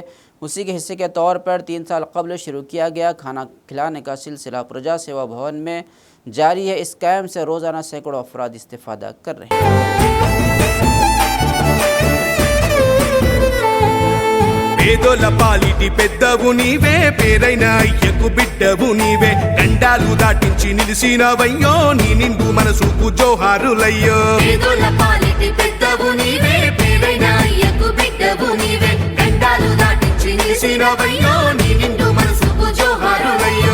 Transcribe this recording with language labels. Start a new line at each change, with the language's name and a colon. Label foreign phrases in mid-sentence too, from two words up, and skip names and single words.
Urdu: اسی کے حصے کے طور پر 3 سال قبل شروع کیا گیا کھانا کھلانے کا سلسلہ پرجا سیوا بھون میں جاری ہے۔ اس کیمپ سے روزانہ سینکڑوں افراد استفادہ کر رہے ہیں۔
Telugu: పేదోళ్ళ పాలిటి పెద్దవు నీవే, పేరైన అయ్యకు బిడ్డవు నీవే. గండాలు దాటించి నిలిసినవయ్యో, నీ నిండు మనసుకు జోహారులయ్యో. పేదోళ్ళ పాలిటి పెద్దవు నీవే, పేరైన అయ్యకు బిడ్డవు నీవే. గండాలు దాటించి నిలిసినవయ్యో, నీ నిండు మనసుకు జోహారులయ్యో.